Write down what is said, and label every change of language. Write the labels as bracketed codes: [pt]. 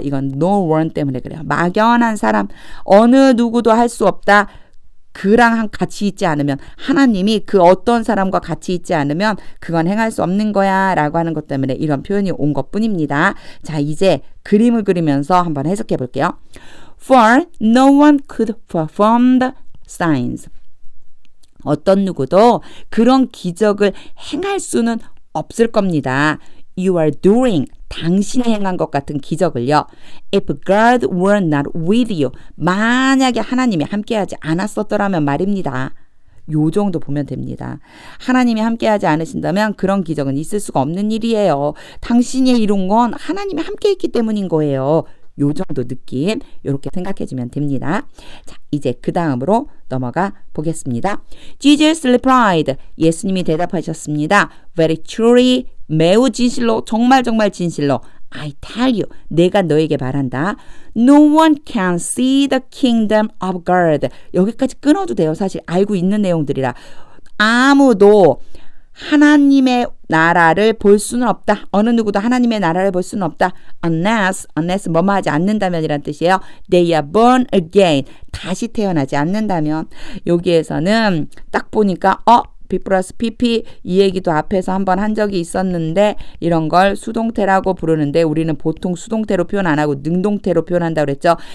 [ko] 이건 no one 때문에 그래요. 막연한 사람 어느 누구도 할 수 없다. 그랑 같이 있지 않으면 하나님이 그 어떤 사람과 같이 있지 않으면 그건 행할 수 없는 거야 라고 하는 것 때문에 이런 표현이 온 것뿐입니다. 자, 이제 그림을 그리면서 한번 해석해 볼게요. [en] For no one could perform the signs. [ko] 어떤 누구도 그런 기적을 행할 수는 없을 겁니다. [en] You are doing [ko] 당신이 행한 것 같은 기적을요. [en] If God were not with you [ko] 만약에 하나님이 함께하지 않았었더라면 말입니다. 요 정도 보면 됩니다. 하나님이 함께하지 않으신다면 그런 기적은 있을 수가 없는 일이에요. 당신이 이룬 건 하나님이 함께했기 때문인 거예요. 요 정도 느낌 이렇게 생각해주면 됩니다. 자, 이제 그 다음으로 넘어가 보겠습니다. [en] Jesus replied. [ko] 예수님이 대답하셨습니다. [en] Very truly, [ko] 매우 진실로, 정말 진실로 [en] I tell you, [ko] 내가 너에게 말한다. [en] No one can see the kingdom of God. [ko] 여기까지 끊어도 돼요. 사실 알고 있는 내용들이라. 아무도 하나님의 나라를 볼 수는 없다. 어느 누구도 하나님의 나라를 볼 수는 없다. Unless 뭐뭐 하지 않는다면 이란 뜻이에요. [en] They are born again. [ko] 다시 태어나지 않는다면. 여기에서는 딱 보니까 B 플러스 PP 이 얘기도 앞에서 한번 한 적이 있었는데 이런 걸 수동태라고 부르는데 우리는 보통 수동태로 표현 안 하고 능동태로 표현한다고 그랬죠.